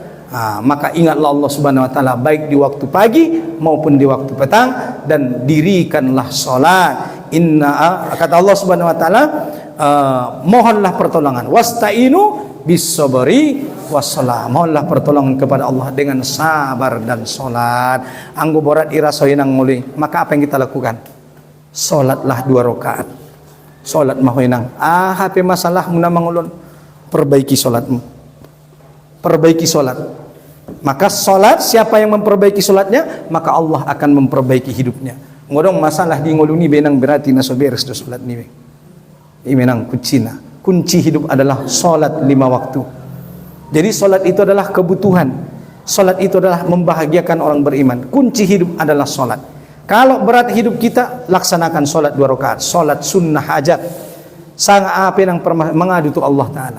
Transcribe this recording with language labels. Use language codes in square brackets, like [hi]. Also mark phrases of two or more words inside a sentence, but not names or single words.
[id] Maka ingatlah Allah [ar] سبحانه وتعالى [id] baik di waktu pagi maupun di waktu petang, dan dirikanlah salat. Kata Allah [ar] سبحانه وتعالى, [id] mohonlah pertolongan, [ar] واستعينوا بالصبر والصلاة. [id] Mohonlah pertolongan kepada Allah dengan sabar dan salat. [bbc] Anggo borat irasoy nang muli, [id] maka apa yang kita lakukan? Salatlah 2 rakaat. [bbc] Salat mahoinang. HP masalahmu na mangulon, [id] perbaiki salatmu. Perbaiki salat. Maka salat, siapa yang memperbaiki salatnya, maka Allah akan memperbaiki hidupnya. [bbc] Ngodong masalah di ngoluni benang berarti na soberes do salat ni. Menang kuncina. [id] Kunci hidup adalah salat 5 waktu. Jadi salat itu adalah kebutuhan. Salat itu adalah membahagiakan orang beriman. Kunci hidup adalah salat. Kalau berat hidup kita, laksanakan salat 2 rakaat. Salat sunnah hajat. Sang apa yang mengadu tu Allah taala.